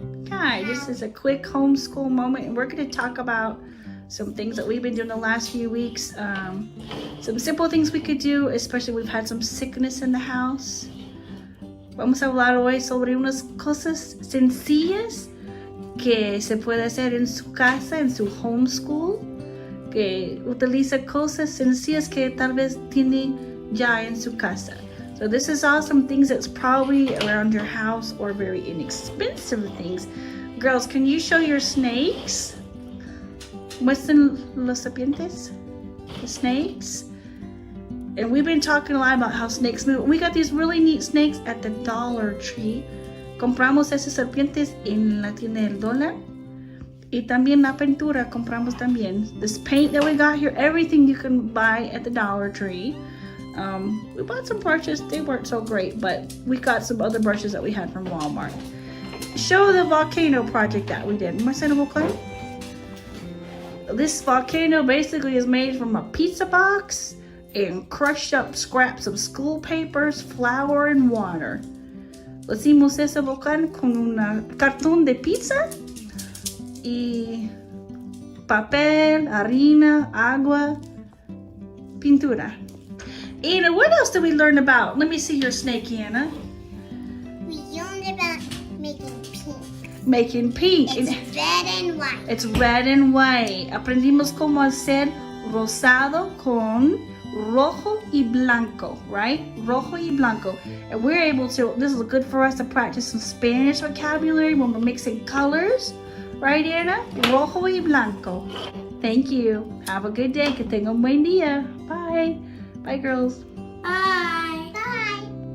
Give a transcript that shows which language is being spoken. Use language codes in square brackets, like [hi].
[en] Hi, this is a quick homeschool moment, and we're going to talk about some things that we've been doing the last few weeks. Some simple things we could do, especially we've had some sickness in the house. [es] Vamos a hablar hoy sobre unas cosas sencillas que se puede hacer en su casa, en su homeschool, que utiliza cosas sencillas que tal vez tiene ya en su casa. [en] So this is all some things that's probably around your house or very inexpensive things. Girls, can you show your snakes? [es] Muestren los serpientes, [en] the snakes. And we've been talking a lot about how snakes move. We got these really neat snakes at the Dollar Tree. [es] Compramos esas serpientes en la tienda del dólar. Y también la pintura compramos también. [en] This paint that we got here, everything you can buy at the Dollar Tree. We bought some brushes. They weren't so great, but we got some other brushes that we had from Walmart. Show the volcano project that we did. Marcelo Volcano? This volcano basically is made from a pizza box and crushed up scraps of school papers, flour, and water. [es] Lo hicimos ese volcán con un cartón de pizza y papel, harina, agua, pintura. [en] Anna, what else did we learn about? Let me see your snake, Anna. We learned about making pink. making pink. It's red and white. It's red and white. [es] Aprendimos cómo hacer rosado con rojo y blanco, right? Rojo y blanco. [en] And we're able to, this is good for us to practice some Spanish vocabulary when we're mixing colors. Right, Anna? [es] Rojo y blanco. [en] Thank you. Have a good day. [es] Que tengan un buen día. [en] Bye. Bye, girls. Bye. Bye.